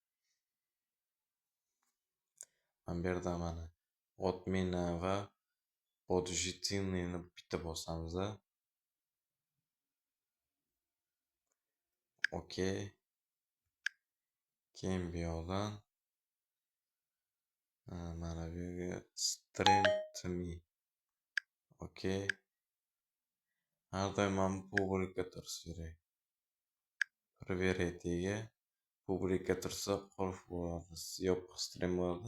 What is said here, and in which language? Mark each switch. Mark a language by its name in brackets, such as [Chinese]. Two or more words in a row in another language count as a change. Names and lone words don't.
[Uzbek] Men bu yerda mana admin va podshitini bitta bosamiz. Okey. Keyin bu yoqdan mana bu yerga [English] stream to me. [Uzbek] Okey. Har doim ham publika tursa kerak. Проверяйте. Publika tursa qulf bo'ladi, yopiq stream bo'ladi.